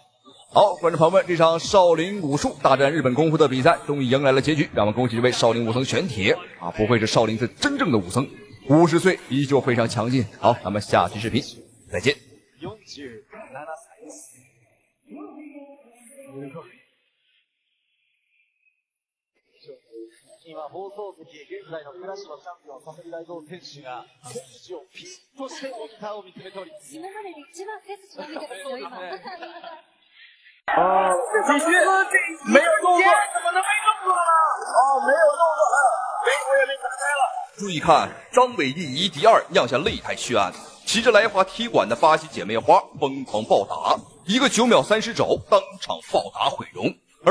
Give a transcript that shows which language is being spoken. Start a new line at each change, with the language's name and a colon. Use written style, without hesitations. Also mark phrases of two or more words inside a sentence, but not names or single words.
Chinese: 好，观众朋友们，这场少林武术大战日本功夫的比赛终于迎来了结局，让我们恭喜这位少林武僧玄铁啊，不愧是少林寺真正的武僧，50岁依旧非常强劲。好，咱们下期视频再见。
Japanese: 今放送席、現在のクラッシュのチャンピオン、佐々木大蔵選手が背筋をピッとしてモニターを見つめております。今までで一番背筋伸びてますよ、今。
Chinese: 必须没有动作，怎么能没动作呢？哦，没有动作，眉头也被打开了。注意看，张伟丽以第2酿下擂台血案，骑着来华踢馆的巴西姐妹花疯狂暴打，一个9秒30肘当场暴打毁容。